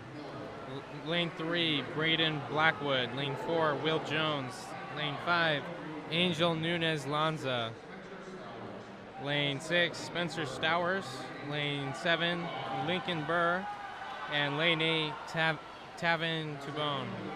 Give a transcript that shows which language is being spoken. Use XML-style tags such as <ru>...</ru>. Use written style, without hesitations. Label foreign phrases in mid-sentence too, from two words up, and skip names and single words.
<en>Lane 3, Braden Blackwood. Lane 4, Will Jones. Lane 5, Angel Nunez Lanza. Lane 6, Spencer Stowers. Lane 7, Lincoln Burr. And lane 8, Tavin Dubon.</en>